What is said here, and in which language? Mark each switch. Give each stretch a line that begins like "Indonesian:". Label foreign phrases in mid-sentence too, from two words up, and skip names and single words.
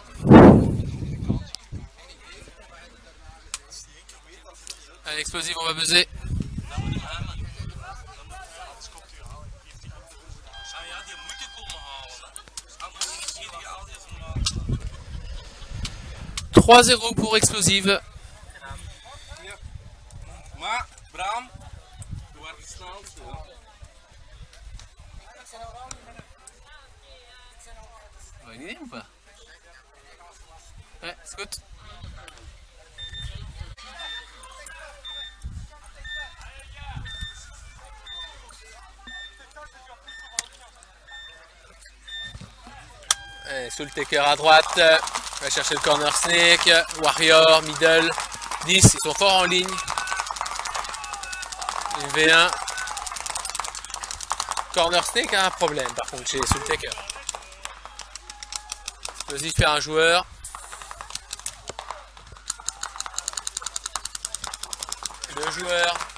French: Allez, explosif, on va buzzer. « 3-0 pour explosive.
Dutch: Maar, Bram, je wordt de snelste.
French: Bonne idée ou pas? Ouais, scout. Soul Taker à droite, va chercher le corner snake, Warrior, middle, 10, ils sont forts en ligne. Une V1. Corner snake a un problème par contre chez Soul Taker. Explosif faire un joueur. Deux joueurs.